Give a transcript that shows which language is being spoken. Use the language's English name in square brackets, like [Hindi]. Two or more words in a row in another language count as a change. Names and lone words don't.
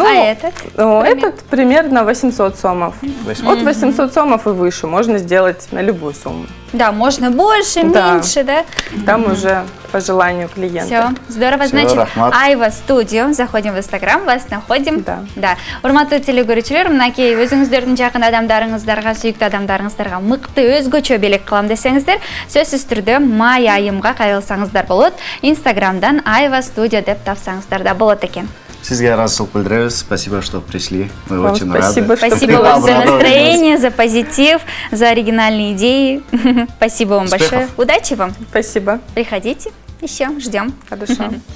[Russian] А этот? этот примерно 800 сомов. 800. От 800 сомов и выше можно сделать на любую сумму. Да, можно больше, Да. меньше, да? Там уже по желанию клиента. Все, здорово. Всё, Значит, рахмат. Айва студио. Заходим в Инстаграм, вас находим. Да. [Kyrgyz] Урматтуу телекөрүүчүлөр, мынакей өзүңүздөрдүн жакын адамдарыңыздарга, сүйүктүү адамдарыңыздарга мыкты өзгөчө белек кылам десеңиздер, сөзсүз түрдө май айымга кайрылсаңыздар болот. Инстаграмдан Айва студио деп тапсаңыздар да болот экен. Сизге ыраазычылык билдиребиз. [Russian] Спасибо, что пришли. Мы Вам очень спасибо, рады. что Спасибо Что вам за обрадовали нас. настроение, за позитив, за оригинальные идеи. Спасибо вам Успехов. большое. Удачи вам. Спасибо. Приходите еще, ждем. Хорошо.